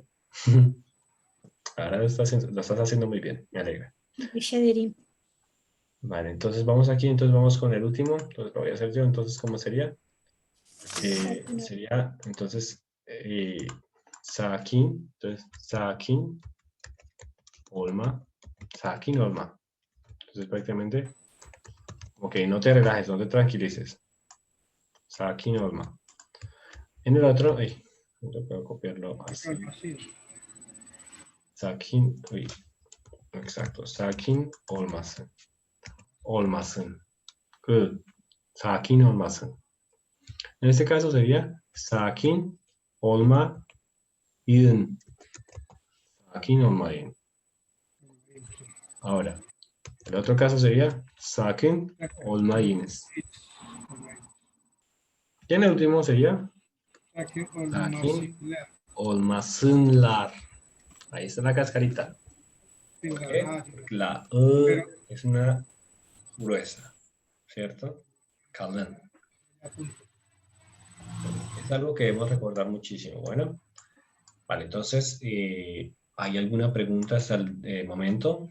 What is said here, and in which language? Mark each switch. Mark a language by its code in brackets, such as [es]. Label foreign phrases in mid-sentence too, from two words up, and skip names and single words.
[es] Ahora lo estás haciendo muy bien, me alegra. Belladerín. Vale, entonces vamos aquí, entonces vamos con el último. Entonces lo voy a hacer yo, entonces ¿cómo sería? Sería, entonces, sakin, entonces, [tr] sakin, olma, sakin, olma. [es] Entonces prácticamente, ok, no te relajes, no te tranquilices. [tr] Sakin, olma. [es] En el otro, no puedo copiarlo así. Sakin, exacto, [tr] sakin olmasın. Olmasın. Good. Sakin olmasın. [es] En este caso sería [tr] sakin olmayın. Sakin olmayın. [es] Ahora, el otro caso sería [tr] sakin olmayınız. [es] Y en el último sería [tr] sakin olmasınlar. [es] Ahí está la cascarita. ¿Por qué? Porque la es una gruesa, ¿cierto? [tr] Kalın. [es] Es algo que debemos recordar muchísimo. Bueno, vale, entonces, ¿hay alguna pregunta hasta el momento?